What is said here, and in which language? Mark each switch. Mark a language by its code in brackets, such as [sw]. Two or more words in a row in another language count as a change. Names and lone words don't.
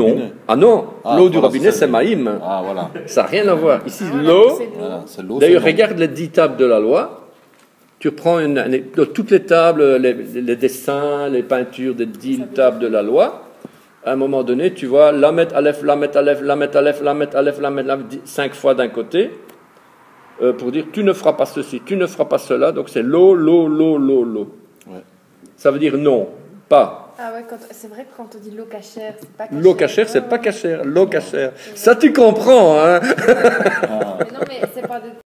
[fr] robinet. Ah non, l'eau du voilà, robinet, ça. c'est Maïm. Ah, voilà. Ça n'a rien à voir. Ici, Ah, l'eau. c'est de l'eau. Voilà, c'est l'eau. D'ailleurs, c'est non. regarde les 10 tables de la loi. Tu prends toutes les tables, les dessins, les peintures des 10 tables de la loi. À un moment donné, tu vois Lamet, Aleph, Lamet, Aleph, Lamet, Aleph, Lamet, Aleph, Lamet, Aleph, 5 fois d'un côté. pour dire tu ne feras pas ceci, tu ne feras pas cela. Donc c'est lo, lo, lo, lo, lo. Ouais. Ça veut dire non, pas. Ah ouais, c'est vrai que quand on dit l'eau cachère, c'est pas cachère. L'eau cachère, c'est pas cachère. L'eau cachère. Ça, tu comprends, hein? Mais non, mais c'est pas de